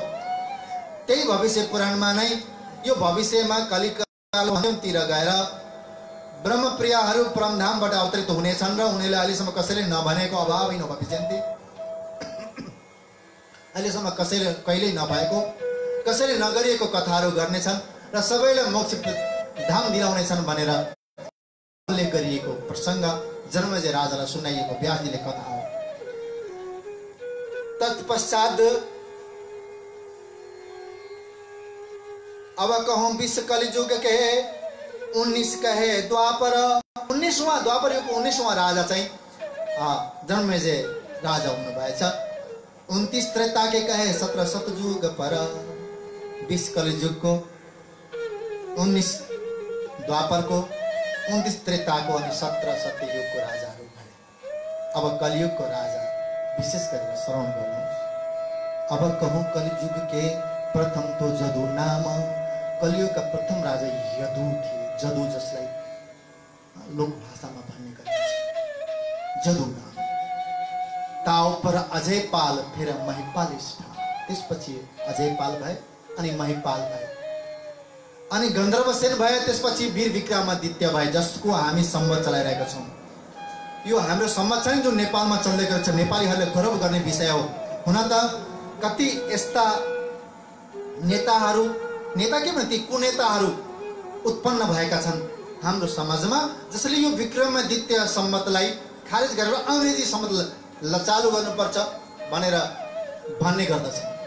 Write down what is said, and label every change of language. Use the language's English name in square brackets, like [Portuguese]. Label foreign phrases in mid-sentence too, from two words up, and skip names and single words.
[Nepali] त्यही भविष्य पुराणमा नै यो भविष्यमा कलिकालतिर गएर ब्रह्मप्रियाहरू परमधामबाट अवतरित हुनेछन् र उनीहरूले अहिलेसम्म कसैले नभनेको अभावै नभविष्यन्ति, अहिलेसम्म कसैले कहिल्यै नभएको, कसैले नगरिएको कथाहरू गर्नेछन् र सबैलाई मोक्ष धाम दिलाउनेछन् भनेर उल्लेख गरिएको प्रसङ्ग जनमेजय राजालाई सुनाइएको व्यासजीले कथा हो। [Hindi] तत्पश्चात अब कहूं 20 कलिजुग कहे 19 कहे द्वापर, [Nepali] 19वां द्वापर युगको 19वां राजा चाहिँ जनमेजय राजा हुनुभएछ। [Hindi] 29 त्रेता के कहे 17 सतयुग पर, [Nepali] 20 कलिजुगको, 19 द्वापरको, 29 त्रेताको अनि 17 सत्ययुगको राजाहरू भए। अब कलियुगको राजा विशेष गरेर श्रवण गर्नुहोस्। [Hindi] अब कहूँ कलियुग के प्रथम तो जदु नाम। [Nepali] कलियुगका प्रथम राजा यदु थिए। जदु जसलाई लोक भाषामा भन्ने गरिन्छ जदु नाम। [Hindi] ताउ पर अजय पाल फिर महिपाल स्थान। [Nepali] त्यसपछि अजय पाल भए अनि महिपाल भए अनि गन्धर्वसेन भए। त्यसपछि वीर विक्रमादित्य भए, जसको हामी सम्वत चलाइरहेका छौँ। यो हाम्रो सम्वत चाहिँ जो नेपालमा चल्दै गरेको छ, नेपालीहरूले गौरव गर्ने विषय हो। हुन त कति यस्ता नेताहरू, नेता के भन्थे, कुनेताहरू उत्पन्न भएका छन् हाम्रो समाजमा, जसले यो विक्रमादित्य सम्वतलाई खारेज गरेर अङ्ग्रेजी सम्वत चालु गर्नुपर्छ भनेर भन्ने गर्दछ।